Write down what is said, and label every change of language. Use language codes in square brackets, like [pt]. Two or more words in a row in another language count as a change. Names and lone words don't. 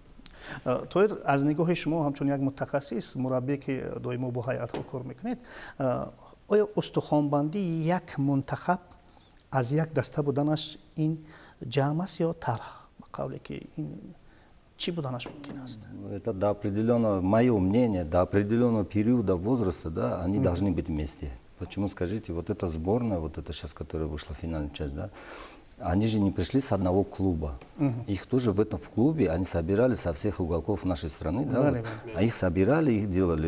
[tg] тоир аз нигоҳи шумо ҳамчун як мутахассис мураббие ки доимо бо ҳайатҳо кор мекунед, оё устухонбандии як мунтахаб аз як даста буданаш ин ҷамъ аст ё тарҳ? ба қавле ки ин чӣ буданаш мумкин аст? [ru] Это до определенного, мое мнение, до определенного периода возраста, да, они должны быть вместе. Почему, скажите, вот эта сборная, вот эта сейчас, которая вышла в финальную часть, да, они же не пришли с одного клуба. Их тоже в этом клубе, они собирали со всех уголков нашей страны, да, вот, а их собирали, их делали.